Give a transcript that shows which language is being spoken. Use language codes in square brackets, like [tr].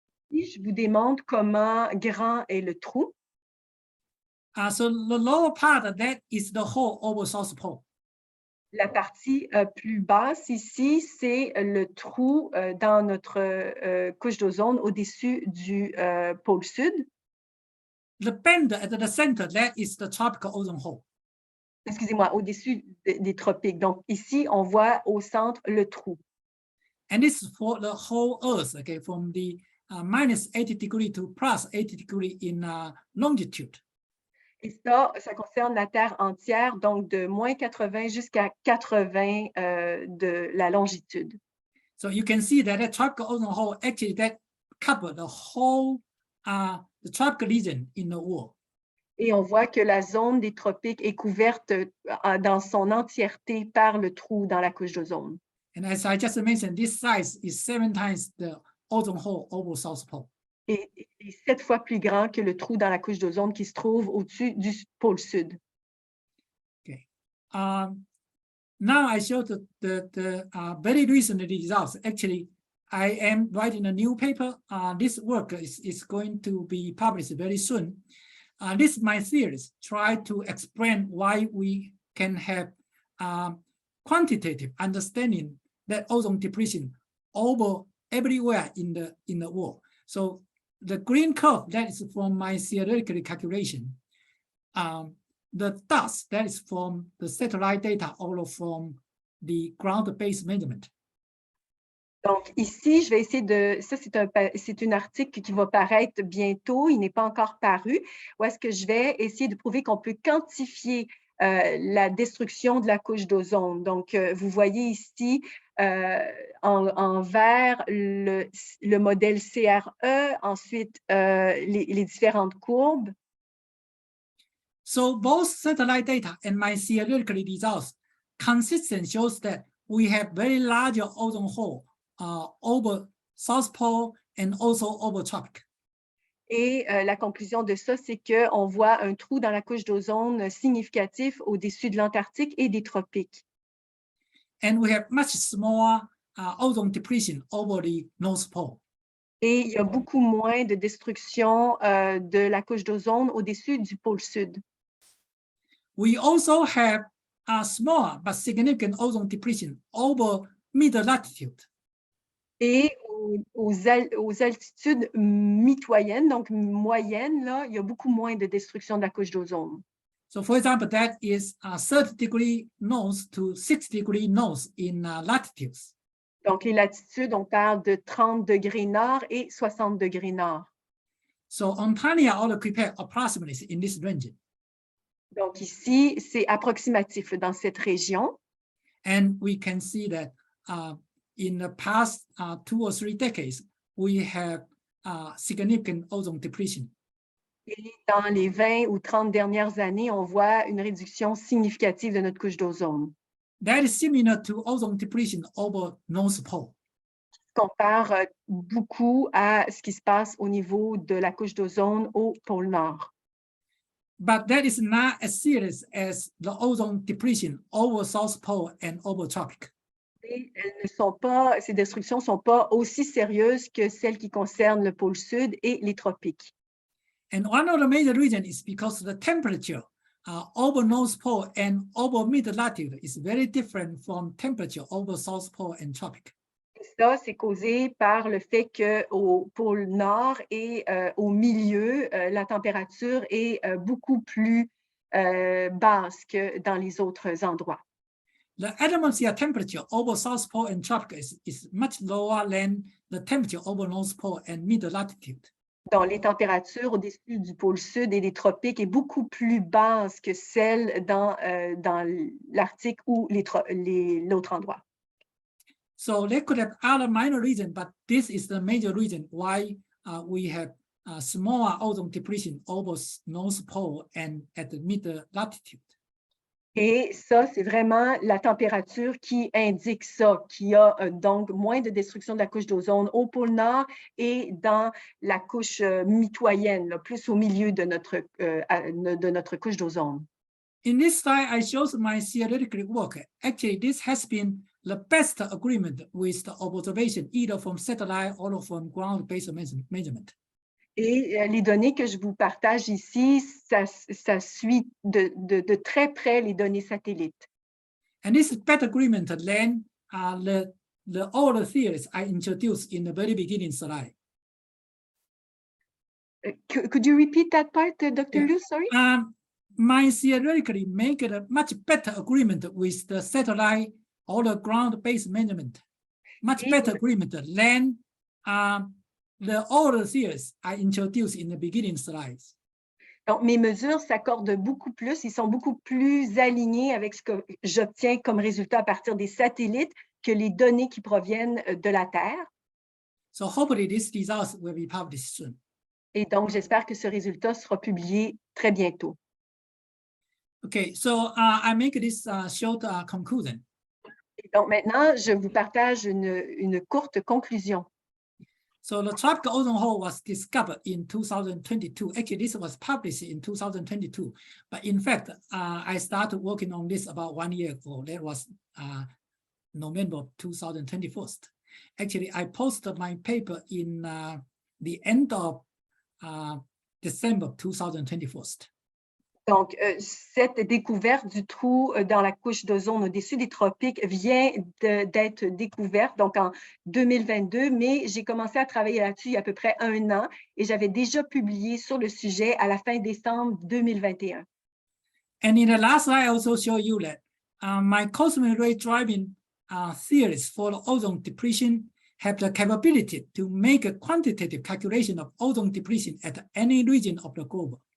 [fr] Ici, je vous démontre comment grand est le trou. [en] So the lower part of that is the hole over South Pole. [fr] La partie plus basse ici, c'est le trou dans notre couche d'ozone au-dessus du pôle sud. [en] The band at the center, that is the tropical ozone hole. [fr] Excusez-moi, au-dessus des tropiques. Donc ici, on voit au centre le trou. [en] And this is for the whole Earth, okay, from the minus 80 degrees to plus 80 degrees in longitude. [fr] Et ça concerne la Terre entière, donc de moins 80 jusqu'à 80 de la longitude. [en] So you can see that the tropical ozone hole actually that cover the whole the tropical region in the world. [fr] Et on voit que la zone des tropiques est couverte dans son entièreté par le trou dans la couche d'ozone. [en] And as I just mentioned, this size is 7 times the ozone hole over South Pole. [fr] Et 7 fois plus grand que le trou dans la couche d'ozone qui se trouve au-dessus du pôle sud. [en] Okay. Now I show the very recent results. Actually, I am writing a new paper. This work is going to be published very soon. This is my theories. Try to explain why we can have quantitative understanding that ozone depletion over everywhere in the world. So the green curve, that is from my theoretical calculation. The dots, that is from the satellite data, all from the ground-based measurement. [fr] Donc ici, je vais essayer de... Ça, c'est un article qui va paraître bientôt. Il n'est pas encore paru. Où est-ce que je vais essayer de prouver qu'on peut quantifier la destruction de la couche d'ozone. Donc, vous voyez ici en vert le modèle CRE, ensuite les différentes courbes. [en] So both satellite data and my theoretical results consistent shows that we have very large ozone hole over South Pole and also over tropic. [fr] Et la conclusion de ça, c'est qu'on voit un trou dans la couche d'ozone significatif au-dessus de l'Antarctique et des tropiques. [en] And we have much smaller ozone depletion over the North Pole. [fr] Et il y a beaucoup moins de destruction de la couche d'ozone au-dessus du pôle sud. [en] We also have a small but significant ozone depletion over middle latitude. [fr] Et aux altitudes mitoyennes, donc moyennes, là, il y a beaucoup moins de destruction de la couche d'ozone. [en] So for example, that is 30 degrees north to 6 degrees north in latitudes. [fr] Donc, les latitudes, on parle de 30 degrés nord et 60 degrés nord. [en] So Ontario or Quebec approximately in this range. [fr] Donc, ici, c'est approximatif dans cette région. [en] And we can see that in the past 2 or 3 decades, we have significant ozone depletion. [fr] Et dans les 20 ou 30 dernières années, on voit une réduction significative de notre couche d'ozone. [en] That is similar to ozone depletion over North Pole. [fr] Compare beaucoup à ce qui se passe au niveau de la couche d'ozone au pôle Nord. [en] But that is not as serious as the ozone depletion over South Pole and over tropic. [fr] Et ces destructions ne sont pas aussi sérieuses que celles qui concernent le pôle Sud et les tropiques. [en] And one of the major reasons is because the temperature over North Pole and over mid latitude is very different from temperature over South Pole and tropic. [fr] Ça, c'est causé par le fait qu'au pôle Nord et au milieu, la température est beaucoup plus basse que dans les autres endroits. [en] The atmosphere temperature over South Pole and tropic is much lower than the temperature over North Pole and mid latitude. [fr] Donc, les températures au-dessus du pôle Sud et des tropiques est beaucoup plus basse que celles dans l'Arctique ou l'autre endroit. [en] So they could have other minor reasons, but this is the major reason why we have smaller ozone depletion over North Pole and at the mid latitude. [fr] Et ça, c'est vraiment la température qui indique ça, qu'il y a donc moins de destruction de la couche d'ozone au pôle Nord et dans la couche mitoyenne, là, plus au milieu de notre couche d'ozone. [en] In this slide, I show my theoretical work. Actually, this has been the best agreement with the observation, either from satellite or from ground-based measurement. [fr] Et les données que je vous partage ici, ça suit de très près les données satellites. [en] And this is better agreement than all the theories I introduced in the very beginning slide. Could you repeat that part, Dr. Yeah. Liu? Sorry. My theoretically make it a much better agreement with the satellite or the ground-based measurement. Much better agreement than all the theories I introduced in the beginning slides. [fr] Donc, mes mesures s'accordent beaucoup plus, ils sont beaucoup plus alignés avec ce que j'obtiens comme résultat à partir des satellites que les données qui proviennent de la Terre. [en] So hopefully these results will be published soon. [fr] Et donc, j'espère que ce résultat sera publié très bientôt. [en] Okay, so I make this short conclusion. [fr] Et donc, maintenant, je vous partage une courte conclusion. [en] So the tropical ozone hole was discovered in 2022. Actually, this was published in 2022. But in fact, I started working on this about 1 year ago. That was November 2021. Actually, I posted my paper in the end of December 2021. [fr] Donc, cette découverte du trou dans la couche d'ozone au-dessus des tropiques vient d'être découverte donc en 2022, mais j'ai commencé à travailler là-dessus il y a à peu près 1 an et j'avais déjà publié sur le sujet à la fin décembre 2021. [en] And in the last slide, I also show you that my cosmic ray driving theories for the ozone depletion have the capability to make a quantitative calculation of ozone depletion at any region of the globe.